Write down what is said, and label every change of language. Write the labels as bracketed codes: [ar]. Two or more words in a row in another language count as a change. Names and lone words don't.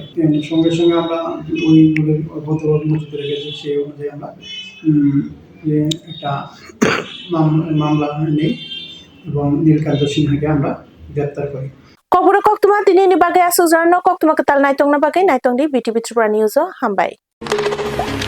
[bn] সঙ্গে সঙ্গে আমরা ওই ভদ্রলোক মজুদ রেখেছি, সেই অনুযায়ী আমরা যে একটা মামলা নেই এবং নীলকান্ত সিনহাকে আমরা গ্রেপ্তার করি। [trp] Kobura koktuma tini ni bagai asuzarno koktuma ketal naitong na bagai naitong di BTV Tripura News hambai.